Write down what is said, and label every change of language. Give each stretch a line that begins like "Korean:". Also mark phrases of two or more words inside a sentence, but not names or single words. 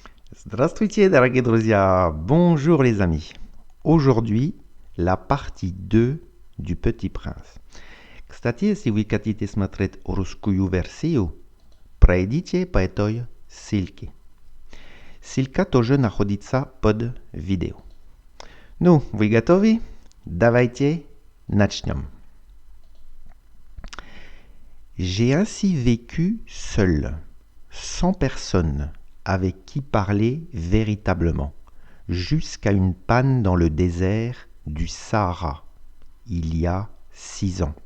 Russian: Здравствуйте, дорогие друзья!
French: Bonjour les amis! Aujourd'hui, la partie 2 du Petit Prince.
Russian: Кстати, если вы хотите смотреть русскую версию, пройдите по этой ссылке. Ссылка тоже находится под видео. Ну, вы готовы? Давайте начнем.
French: J'ai ainsi vécu seul, sans personne avec qui parler véritablement, jusqu'à une panne dans le désert du Sahara, il y a 6 ans.